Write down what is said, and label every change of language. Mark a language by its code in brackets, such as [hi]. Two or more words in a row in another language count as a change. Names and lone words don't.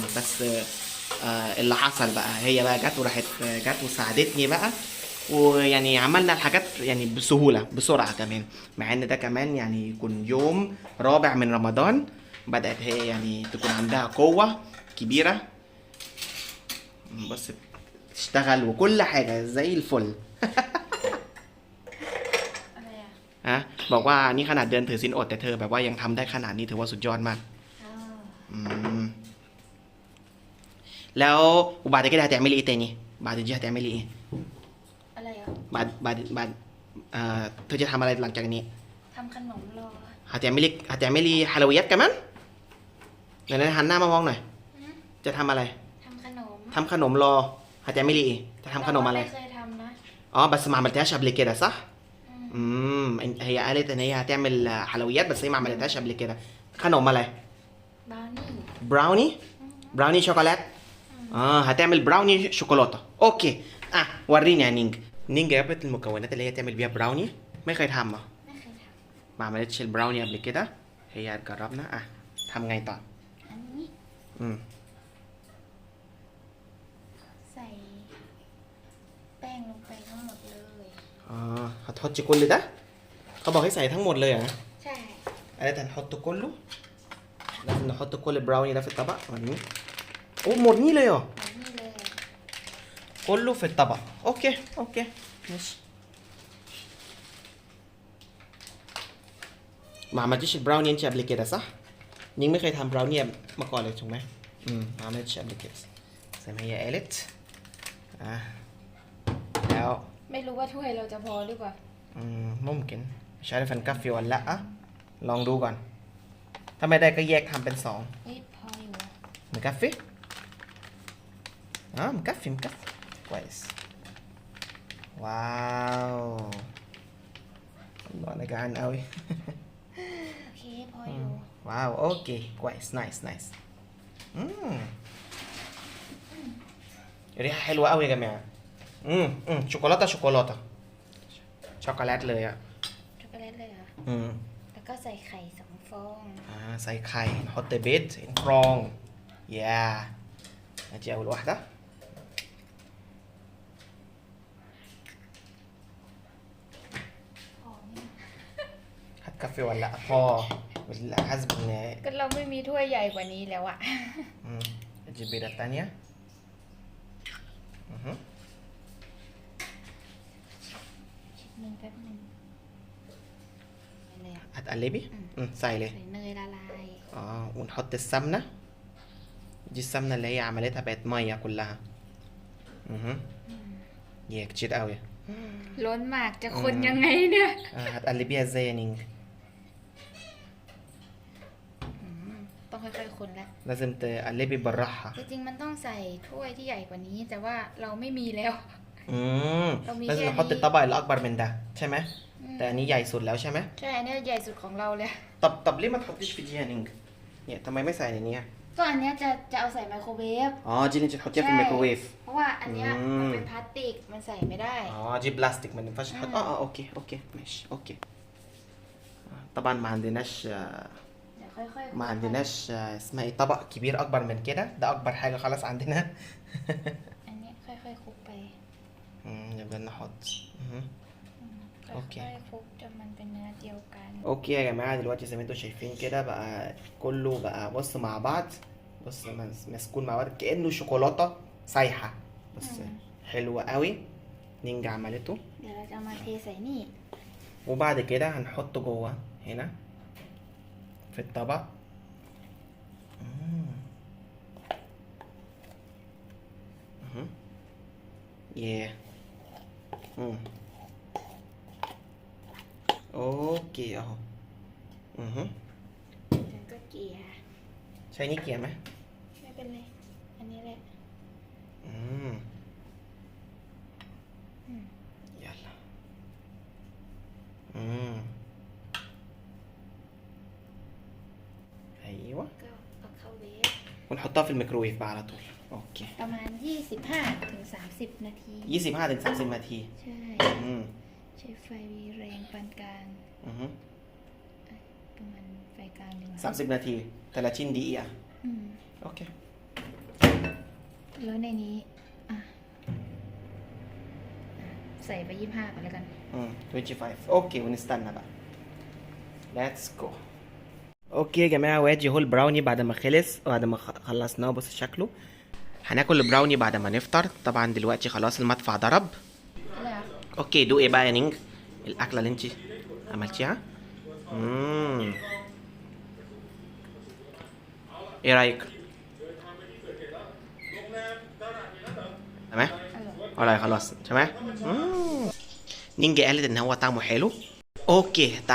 [ar] بس اللي حصل بقى هي بقى جت وراحت جت وساعدتني بقى، ويعني عملنا الحاجات يعني بسهوله بسرعه كمان، مع ان ده كمان يعني يكون يوم رابع من رمضان، بدات هي يعني تكون عندها قوه كبيره. بس تشتغل وكل حاجه زي الفل [th] อะไรอ่ะ ฮะบอกว่านี่ขนาดเดินถือศีลอดแต่เธอแบบว่ายังทำได้ขนาดนี้ถือว่าสุดยอดมาก อ่า อืมแล้ว [ar] وبعد كده هتعملي ايه تاني بعد دي هتعملي ايه [th] อะไรอ่ะ بعدเธอจะทำอะไรหลังจากนี้ ทำขนมรอ [ar] هتعملي حلويات كمان [th] เดี๋ยวนะหันหน้ามามองหน่อย จะทำอะไร ทำขนม ทำขนมรอ [ar] هتعملي ايه [th] จะทำขนมอะไร ไม่เคยทำนะ [ar] بس ما عملتهاش قبل كده صح อืม هي قالت ان هي هتعمل حلويات بس هي ما عملتهاش قبل كده. [th] ขนมอะไร บราวนี่ [ar] براوني شوكولات. هتعمل براوني شوكولاته. اوكي وريني يا نينج جابت المكونات اللي هي تعمل بيها براوني. [th] ไม่เคยทำอ่ะ ไม่เคยท [ar] ما عملتش البراوني قبل كده. هي هتجربنا [th] ทำไงต่อ ำอันนี้ อืม ใส่แป้งลงไปทั้งหมดเลย [ar] هتحطي كل ده [th] เขาบอกให้ใส่ทั้งหมดเลยเหรอ ใช่ [ar] قالت هنحط كله. لازم نحط كل البراوني ده في الطبق. [th] وريني หมดนี่เลยเหรอ แบบนี้เลย [ar] كله في الطبق. اوكي ماشي. ما عملتيش البراوني انت قبل كده صح؟ نينج [th] ไม่เคยทำ [ar] براوني [th] มาก่อนเลยถูกไหม [ar] ما عملتش قبل كده زي ما هي قالت. [th] แล้ว ไม่รู้ว่าถ้วยเราจะพอหรือเปล่า [ar] ممكن مش عارف هنكفي ولا لأ [th] ลองดูก่อนถ้าไม่ได้ก็แยกทำเป็น2 เฮ้ยพออยู่ [ar] مكفي؟ مكفي كويس واو الله انا جعان قوي [th] โอเคพออยู่ [ar] واو اوكي كويس نايس ريحة حلوة قوي يا جماعة شوكولاتة شوكولاتة شوكولات [th] เลยอ่ะ ช็อกโกแลตเลยเหรอ แล้วก็ใส่ไข่2 ฟอง ใส่ไข่ [ar] نحط بيض فراغ يا نجي اول واحدة هتكفي ولا لا พอ حسب ان [th] ก็เราไม่มีถ้วยใหญ่กว่านี้แล้วอะ [ar] نجيب بيضة تانية [th] ชิดนึงแป๊บนึงเลยอะ هتقلبي ใส่เลย ใส่เนยละลาย [ar] ونحط السمنة دي السمنة اللي هي عملتها بقت مية كلها يا كتير قوي [th] ล้นมากจะคนยังไงเนี่ย [ar] هتقلبيها ازاي يا نينج [th] ต้องค่อยๆคนแล้ว [ar] لازم تقلبي بالراحة [th] จริงๆมันต้องใส่ถ้วยที่ใหญ่กว่านี้ แต่ว่าเราไม่มีแล้ว เรามี [ar] لازم [th] แค่ [ar] نحط [th] นี้ [ar] الطبق الأكبر من ده [th] ใช่ไหม แต่อันนี้ใหญ่สุดแล้วใช่ไหม ใช่อันนี้ใหญ่สุดของเราเลย [ar] طب ليه ما تحطيش في دي يا نينج [th] เนี่ยทำไมไม่ใส่ในนี้ ก็อันเนี้ยจะเอาใส่ไมโครเวฟ [ar] دي اللي انت تحطيها في الميكروويف [th] เพราะว่าอันเนี้ยมันเป็นพลาสติกมันใส่ไม่ได้ [ar] دي بلاستيك ما ينفعش تحط اوكي ماشي اوكي طبعا ما عندناش [th] เดี๋ยวค่อยๆ [ar] ما عندناش اسمها ايه طبق كبير اكبر من كده ده اكبر حاجة خلاص عندنا [th] อันเนี้ยค่อยๆคลุกไป [ar] نبدأ نحط [th] ค่อยๆคลุกจนมันเป็นเนื้อเดียวกัน [ar] اوكي يا جماعة دلوقتي زي ما انتم شايفين كده بقى كله بقى بص مع بعض بص مسكون مع بعض كأنه شوكولاتة سايحة بص حلوة قوي نينجا عملته [th] เดี๋ยวเราจะเอามาเทใส่นี่ [ar] وبعد كده هنحطه جوه هنا في الطبق ياه اوكي اهو [th] แล้วก็เกลี่ย ใช้นี่เกลี่ยไหม ไม่เป็นไรอันนี้แหละ [ar] يلا ايوه [th] ก็เอาเข้าเวฟ [ar] ونحطها في الميكروويف بقى على طول اوكي [th] ประมาณ 25 ถึง 30 นาที 25 ถึง 30 นาที ใช่ ใช้ไฟแรงปานกลางประมาณไฟกลางดีกว่า 30 นาที 30 دقيقة โอเค แล้วในนี้ใส่ไป 25 ก่อนแล้วกัน [ar] 25 اوكي ونستنى بقى [en] let's go [ar] اوكي يا جماعه وادي هو البراوني بعد ما خلص بعد ما خلصناه بص شكله هناكل البراوني بعد ما نفطر طبعا دلوقتي خلاص المدفع ضرب اوكي دوقي بقى يا نينج الاكله اللي انت عملتيها ايه رايك تمام ولا خلاص تمام نينجا قالت ان هو طعمه حلو اوكي